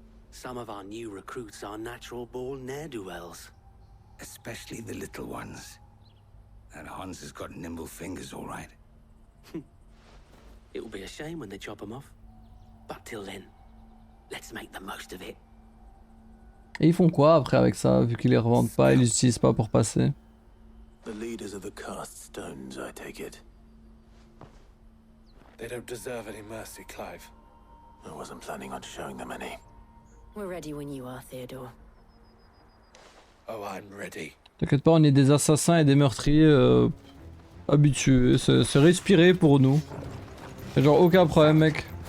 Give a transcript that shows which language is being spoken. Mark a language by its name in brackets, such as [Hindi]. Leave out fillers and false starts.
[English] Some of our new recruits are natural-born ne'er-do-wells. Especially the little ones. That Hans has got nimble fingers, all right. It will be a shame when they chop them off. But till then, let's make the most of it. [French] Et ils font quoi après avec ça, vu qu'ils les revendent pas, ils les utilisent pas pour passer? [English] The leaders of the cast stones, I take it. They don't deserve any mercy, Clive. I wasn't planning on showing them any. We're ready when you are, Theodore. Oh, I'm ready. [French] T'inquiète pas, on est des assassins et des meurtriers habitués. C'est respiré pour nous. Y'a genre aucun problème, mec.